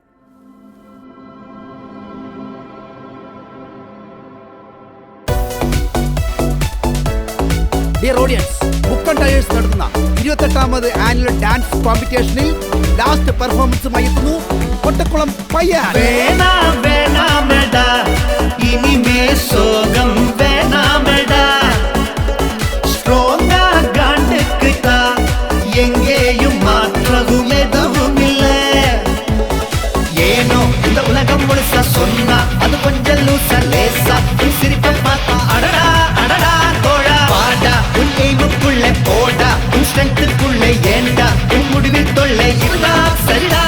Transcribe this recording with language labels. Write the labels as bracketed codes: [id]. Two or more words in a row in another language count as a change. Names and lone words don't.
[en] dear audience, [ml] മുക്കൻ ടയേഴ്സ് നടത്തുന്ന 28ാമത് [en] annual dance competition-il last performance-umayi [ml] എത്തുന്നു കൊട്ടക്കുളം പയ്യൻ. [ta] எங்கேயும் மாற்றதும் எதுவும் இல்லை. ஏனோ இந்த உலகம் முழுசா சொன்னா அது கொஞ்சம் லூசா லேசா சிரிப்ப பார்த்தா அடடா அடடா தோழா பாடா உன் எய்முக்குள்ளே போடா உன் ஸ்ட்ரென்த்துக்குள்ளே ஏண்டா உன் முடிவில் தொல்லை இருந்தா சரிடா.